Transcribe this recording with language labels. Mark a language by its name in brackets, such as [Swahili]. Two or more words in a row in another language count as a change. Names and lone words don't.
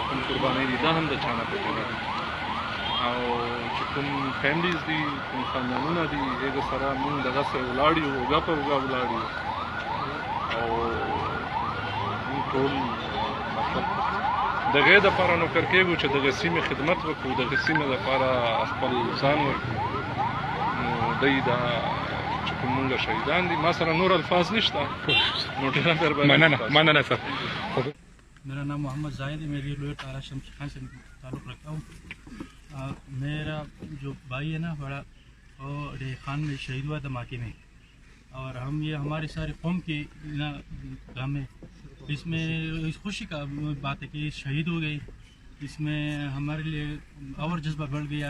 [Pashto] کوم قربانۍ دي دا هم د چا نه پټې نه دي او چې کوم فیملیز دي کوم خاندانونه دي هغه سره موږ دغسې ولاړ یو اوږه په اوږه ولاړ یو او موږ ټول مطلب دغې دپاره نوکر کېږو چې دغه سیمې خدمت وکړو دغه سیمې دپاره خپل ځان ورکړو نو دی دا چې کوم موږ شهیدان دي ما سره نور الفاظ نشته نو ډېره مهرباني مننه सर [Urdu] میرا نام محمد زاہد ہے۔ میری لوئر تارا شمس خان سے تعلق رکھتا ہوں. میرا جو بھائی ہے نا بڑا وہ ڈے خان میں شہید ہوا دھماکے میں اور ہم یہ ہمارے سارے قوم کی نا غم ہے. اس میں اس خوشی کا بات ہے کہ شہید ہو گئی، اس میں ہمارے لیے اور جذبہ بڑھ گیا.